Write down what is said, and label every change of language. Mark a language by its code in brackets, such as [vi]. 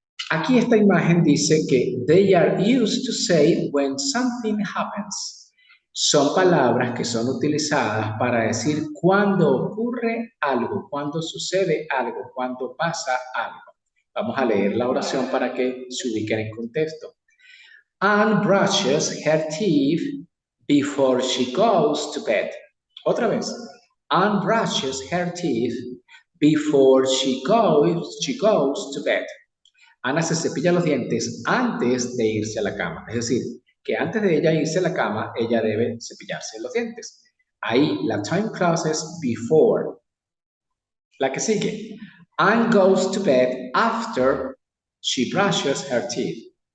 [es] Aquí esta imagen dice que [en] they are used to say when something happens. [es] Son palabras que son utilizadas para decir cuando ocurre algo, cuando sucede algo, cuando pasa algo. Vamos a leer la oración para que se ubiquen en contexto. [en] Anne brushes her teeth before she goes to bed. [es] Otra vez. [en] Anne brushes her teeth before she goes to bed. [es] Ana se cepilla los dientes antes de irse a la cama. Es decir, que antes de ella irse a la cama, ella debe cepillarse los dientes. Ahí la time clause es before. La que sigue. [en] Anne goes to bed after she brushes her teeth.